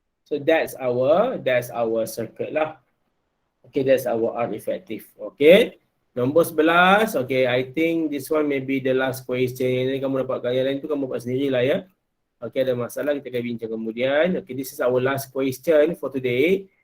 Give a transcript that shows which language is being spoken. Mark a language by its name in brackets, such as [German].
[English] So that's our circuit lah. Okay, that's our R effective. Okay. Nombor 11. Okay, I think this one may be the last question. [Malay] Ini kamu dapat gaya lain tu kamu buat sendiri lah ya. Okay, ada masalah kita akan bincang kemudian. [English] Okay, this is our last question for today.